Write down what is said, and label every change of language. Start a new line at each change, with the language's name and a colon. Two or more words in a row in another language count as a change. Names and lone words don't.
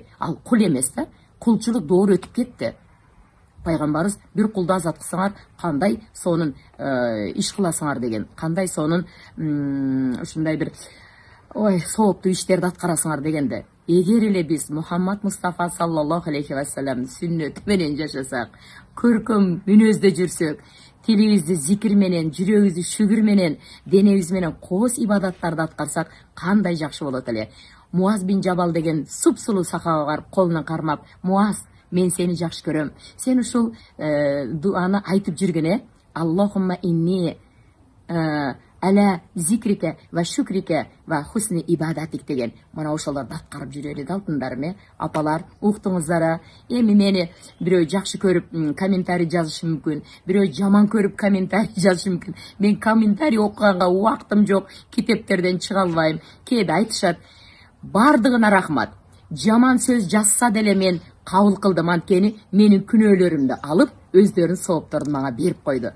Kyrgyz: Ал кул эмес да, кулчулук доор өтүп кетти. Пайгамбарыбыз бир кулду азат кылсаңар, кандай сонун иш кыласыңар деген. Кандай сонун ушундай бир сооптуу иштерди аткарасыңар дегенде. Эгер эле биз Мухаммад Мустафа
Arabic: صلى الله عليه وسلم
Kyrgyz: сүннөтү менен жашасак, көркөм мүнөздө жүрсөк, тилибизди зикир менен, жүрөгүбүздү шүгүр менен, денебиз менен кооз ибадаттарды аткарсак, кандай жакшы болот эле. Муаз бин Жабал деген супсулуу сахаба бар, колунан кармап, Муаз, мен сени жакшы көрөм. Сен ушул дуаны айтып жүргөн,
Arabic: اللهم إني على ذكرك وشكرك وحسن عبادتك деген.
Kyrgyz: Мына ошолорду аткарып жүрөлү алтындарым, апалар, уктуңуздар. Эми мени бирөө жакшы көрүп комментарий жазышы мүмкүн, бирөө жаман көрүп комментарий жазышы мүмкүн. Мен комментарий окуганга убактым жок, китептерден чыга албайм. Кээде айтышат, бардыгына рахмат. Жаман сөз жазса деле мен кабыл кылдым, анткени менин күнөөлөрүмдү алып өздөрүнүн соопторун мага берип койду.